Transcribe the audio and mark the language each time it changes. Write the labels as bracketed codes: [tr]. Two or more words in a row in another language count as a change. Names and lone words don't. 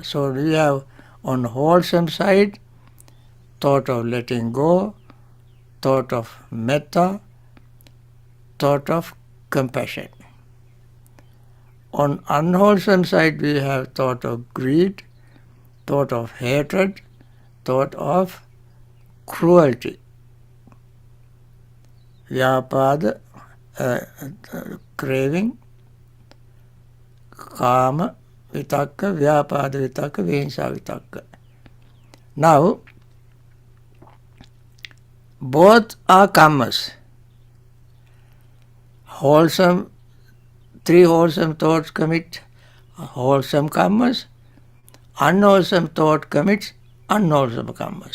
[en] So we have on wholesome side thought of letting go, thought of metta, thought of compassion. On unwholesome side we have thought of greed, thought of hatred, thought of cruelty. [pi] Vyapada, craving, kama, vitakka, vyapada vitakka, vihingsa vitakka. [en] Now, both are karmas. Wholesome, three wholesome thoughts commit wholesome karmas. Unwholesome thought commits unwholesome karmas.